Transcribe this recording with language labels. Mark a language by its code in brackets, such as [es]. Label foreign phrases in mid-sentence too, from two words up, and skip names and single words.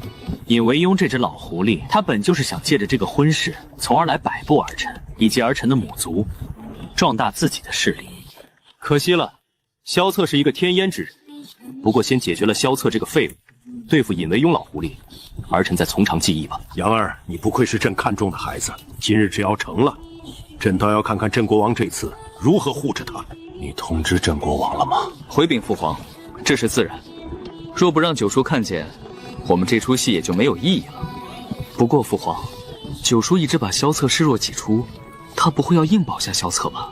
[zh] 尹惟庸這隻老狐狸，他本就是想借着這個婚事，從而來擺布兒臣以及兒臣的母族，壯大自己的勢力。可惜了，蕭策是一個天煙之人。不過先解決了蕭策這個廢物，對付尹惟庸老狐狸，兒臣再從長計議吧。楊兒，你不愧是朕看中的孩子，今日只要成了，朕倒要看看鎮國王這次如何護着他。你通知鎮國王了嗎？回稟父皇，這是自然。若不讓九叔看見，我們這出戲也就沒有意義了。不過父皇，九叔一直把蕭策視若己出，他不會要硬保下蕭策吧？